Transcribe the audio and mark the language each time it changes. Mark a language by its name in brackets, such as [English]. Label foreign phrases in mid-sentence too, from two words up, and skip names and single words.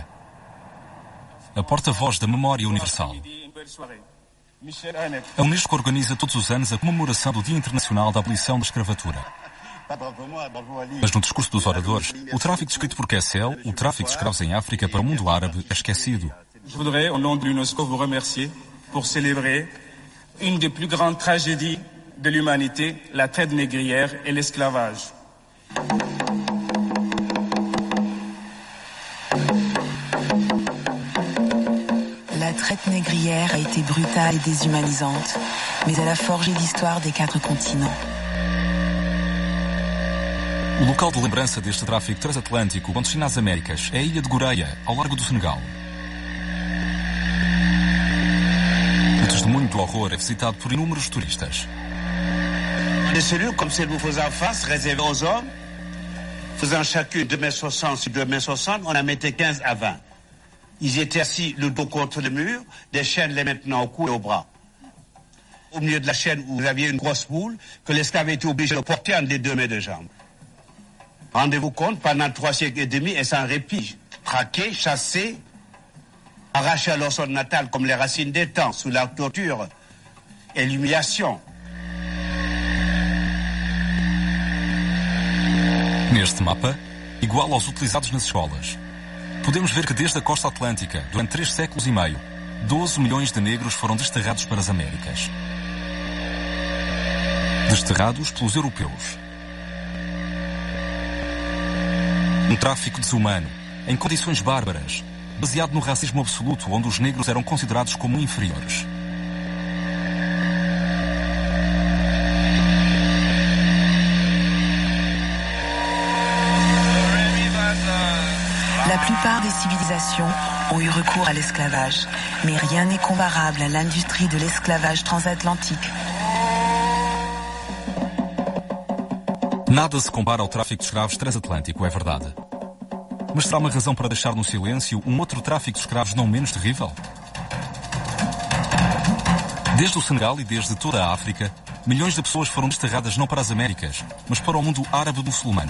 [Portuguese] A porta-voz da memória universal. A Unesco organiza todos os anos a comemoração do Dia Internacional da Abolição da Escravatura. Mas no discurso dos oradores, o tráfico descrito por Kessel, o tráfico de escravos em África para o mundo árabe, é esquecido. [French] Je voudrais, au nom de l'UNESCO, vous remercier pour célébrer une des plus grandes tragédies de l'humanité, la traite négrière et l'esclavage. La traite négrière a été brutale et déshumanisante, mais elle a forgé l'histoire des 4 continents. [Portuguese] O local de lembrança deste tráfico transatlântico com destino às Américas é a ilha de Goreia, ao largo do Senegal. O testemunho do horror é visitado por inúmeros turistas. [French] Des cellules comme celles que vous faisez en face, réservées aux hommes, faisant chacune 2,60 m sur 2,60 m, on en mettait 15 à 20. Ils étaient assis le dos contre le mur, des chaînes les maintenant au cou et au bras. Au milieu de la chaîne, où vous aviez une grosse boule que l'esclave était obligé de porter entre les 2 mains de jambes. Rendez-vous compte, pendant 3 siècles et demi, et sans répit, traqués, chassés, arrachés à leur sol natal comme les racines des temps, sous la torture et l'humiliation. [Portuguese] Neste mapa, igual aos utilizados nas escolas, podemos ver que desde a costa atlântica, durante 3 séculos e meio, 12 milhões de negros foram desterrados para as Américas. Desterrados pelos europeus. Um tráfico desumano, em condições bárbaras, baseado no racismo absoluto, onde os negros eram considerados como inferiores. [French] La plupart des civilisations ont eu recours à l'esclavage, mais rien n'est comparable à l'industrie de l'esclavage transatlantique. [Portuguese] Nada se compara ao tráfico de escravos transatlântico, é verdade. Mas será uma razão para deixar no silêncio um outro tráfico de escravos não menos terrível? Desde o Senegal e desde toda a África, milhões de pessoas foram desterradas não para as Américas, mas para o mundo árabe-muçulmano.